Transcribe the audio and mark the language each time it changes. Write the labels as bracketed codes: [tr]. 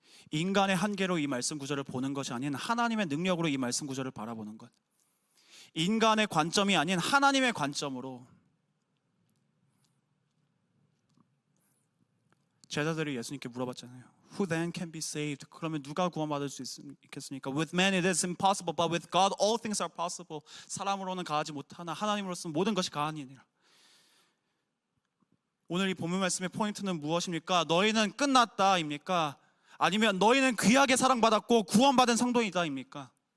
[ko] 인간의 한계로 이 말씀 구절을 보는 것이 아닌 하나님의 능력으로 이 말씀 구절을 바라보는 것. 인간의 관점이 아닌 하나님의 관점으로. 제자들이 예수님께 물어봤잖아요. [en] Who then can be saved? [ko] 그러면 누가 구원받을 수 있겠습니까? [en] With man it is impossible, but with God all things are possible. [ko] 사람으로는 가하지 못하나 하나님으로서는 모든 것이 가하니라. 오늘 이 본문 말씀의 포인트는 무엇입니까? 너희는 끝났다 입니까? 아니면 너희는 귀하게 사랑받았고 구원받은 성도이다 입니까?